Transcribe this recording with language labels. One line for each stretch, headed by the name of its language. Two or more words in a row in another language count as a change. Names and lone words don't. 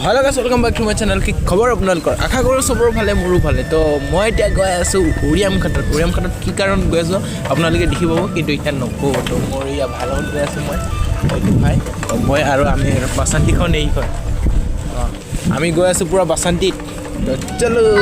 English: hello guys welcome back to my channel
Assamese: की खबर আপোনালোকৰ আশা কৰোঁ সবৰ ভালে মোৰো ভালে তো মই এতিয়া গৈ আছোঁ উৰিয়াম ঘাটত কি কাৰণ গৈ আছোঁ আপোনালোকে দেখি পাব কিন্তু এতিয়া নকওঁ তো মোৰ ইয়া ভাল লগত গৈ আছোঁ ভাই মই আৰু আমি বাসন্তীখন এই হয় আমি গৈ আছোঁ পুৰা বাসন্তীত
Hindi: तो चलो